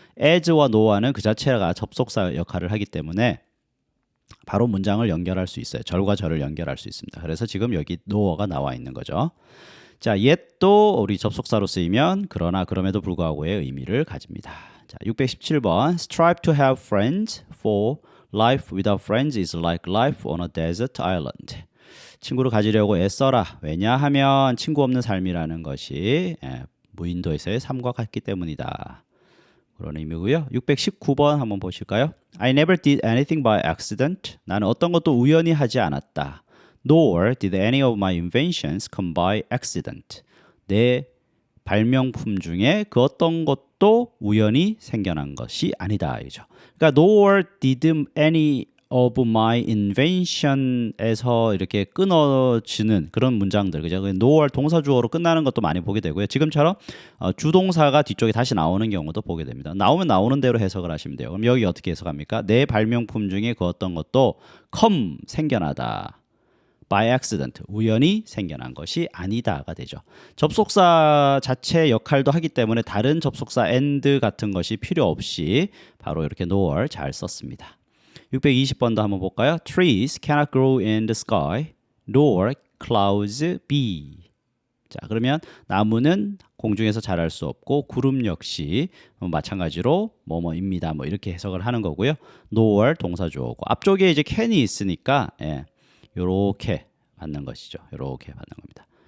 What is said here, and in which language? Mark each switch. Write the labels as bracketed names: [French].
[Korean] as와 no와는 그 자체가 접속사 역할을 하기 때문에 바로 문장을 연결할 수 있어요. 절과 절을 연결할 수 있습니다. 그래서 지금 여기 no가 나와 있는 거죠. 자, yet도 우리 접속사로 쓰이면 그러나 그럼에도 불구하고의 의미를 가집니다. 자, 617번 [English] Strive to have friends for Life without friends is like life on a desert island. [Korean] 친구를 가지려고 애써라. 왜냐하면 친구 없는 삶이라는 것이 무인도에서의 삶과 같기 때문이다. 그런 의미고요. 619번 한번 보실까요? [English] I never did anything by accident. [Korean] 나는 어떤 것도 우연히 하지 않았다. [English] Nor did any of my inventions come by accident. [Korean] 내 발명품 중에 그 어떤 것도 우연히 생겨난 것이 아니다. 이죠. 그러니까 [English] nor did any of my invention [Korean] 에서 이렇게 끊어지는 그런 문장들, 그죠? nor 동사 주어로 끝나는 것도 많이 보게 되고요. 지금처럼 주동사가 뒤쪽에 다시 나오는 경우도 보게 됩니다. 나오면 나오는 대로 해석을 하시면 돼요. 그럼 여기 어떻게 해석합니까? 내 발명품 중에 그 어떤 것도 come 생겨나다. [English] by accident, [Korean] 우연히 생겨난 것이 아니다가 되죠. 접속사 자체 역할도 하기 때문에 다른 접속사 and 같은 것이 필요 없이 바로 이렇게 nor 잘 썼습니다. 620번도 한번 볼까요? [English] Trees cannot grow in the sky, nor clouds be. [Korean] 자, 그러면 나무는 공중에서 자랄 수 없고 구름 역시 마찬가지로 뭐뭐입니다. 뭐 이렇게 해석을 하는 거고요. nor 동사 주어고 앞쪽에 이제 can이 있으니까 요렇게 받는 것이죠. 요렇게 받는 겁니다.